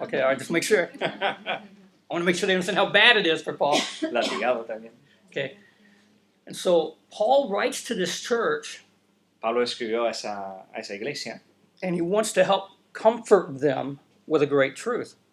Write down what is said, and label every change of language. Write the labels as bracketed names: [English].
[English] Okay, all right, just make sure. I want to make sure they understand how bad it is for Paul. [Spanish] Latigado también. [English] Okay. And so Paul writes to this church, [Spanish] Pablo escribió a esa iglesia [English] and he wants to help comfort them with a great truth.